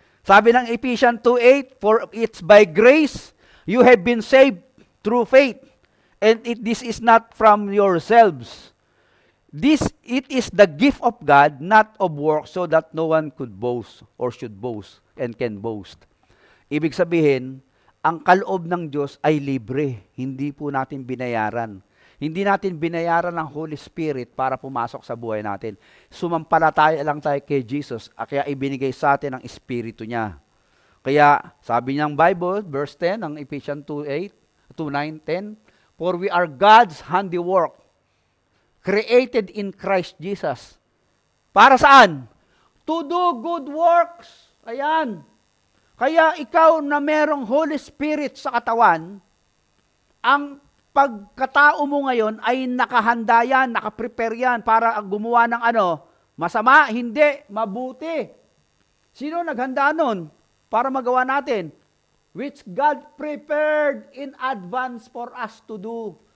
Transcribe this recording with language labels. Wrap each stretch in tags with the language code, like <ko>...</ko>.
<tl>Sabi ng</tl> <en>Ephesians 2:8, for it's by grace you have been saved through faith, and this is not from yourselves. It is the gift of God, not of works, so that no one could boast or should boast and can boast.</en> <tl>Ibig sabihin, ang kaloob ng Diyos ay libre, hindi po natin binayaran. Hindi natin binayaran ng Holy Spirit para pumasok sa buhay natin. Sumampalataya lang tayo kay Jesus, kaya ibinigay sa atin ang Espiritu niya. Kaya sabi niyang</tl> <en>Bible, verse 10, ng Ephesians 2:9, 10, for we are God's handiwork, created in Christ Jesus.</en> <tl>Para saan?</tl> <en>To do good works.</en> <tl>Ayan. Kaya ikaw na merong Holy Spirit sa katawan, ang pagkatao mo ngayon ay nakahanda yan, nakaprepare yan para gumawa ng masama, hindi, mabuti. Sino naghanda nun para magawa natin?</tl> <en>Which God prepared in advance for us to do.</en>